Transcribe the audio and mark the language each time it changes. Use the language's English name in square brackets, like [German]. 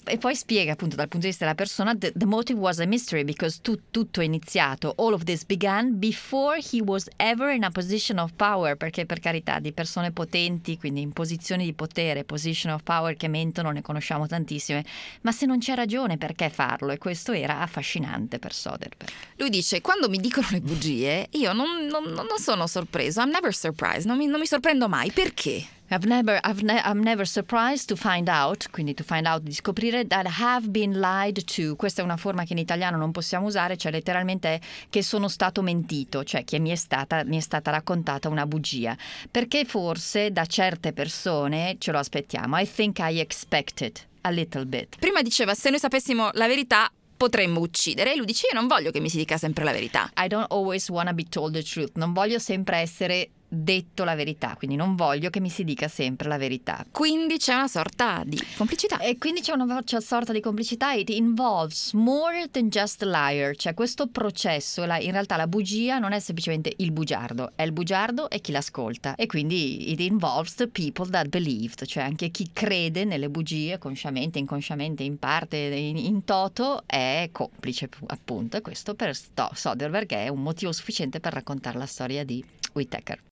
[Italian] E poi spiega appunto dal punto di vista della persona [English] the motive was a mystery because [Italian] tutto è iniziato, [English] all of this began before he was ever in a position of power, [Italian] perché per carità di persone potenti, quindi in posizioni di potere, [English] position of power [Italian] che mentono ne conosciamo tantissime, ma se non c'è ragione perché farlo, e questo era affascinante per Soderbergh. Lui dice quando mi dicono le bugie io non sono sorpreso, [English] I'm never surprised, [Italian] non mi sorprendo mai, perché? [English] I'm never surprised to find out, [Italian] quindi [English] to find out, [Italian] di scoprire, [English] that have been lied to. [Italian] Questa è una forma che in italiano non possiamo usare, cioè letteralmente è che sono stato mentito, cioè che mi è stata raccontata una bugia. Perché forse da certe persone ce lo aspettiamo. [English] I think I expect it a little bit. [Italian] Prima diceva se noi sapessimo la verità potremmo uccidere, e lui dice io non voglio che mi si dica sempre la verità. [English] I don't always wanna be told the truth. [Italian] Non voglio sempre essere detto la verità, quindi non voglio che mi si dica sempre la verità. Quindi c'è una sorta di complicità. E quindi c'è una sorta di complicità. [English] It involves more than just a liar. [Italian] Cioè questo processo, in realtà la bugia non è semplicemente il bugiardo, è il bugiardo e chi l'ascolta. E quindi [English] it involves the people that believed, [Italian] cioè anche chi crede nelle bugie, consciamente, inconsciamente, in parte, in toto, è complice appunto. E questo per Soderbergh è un motivo sufficiente per raccontare la storia di Whittaker.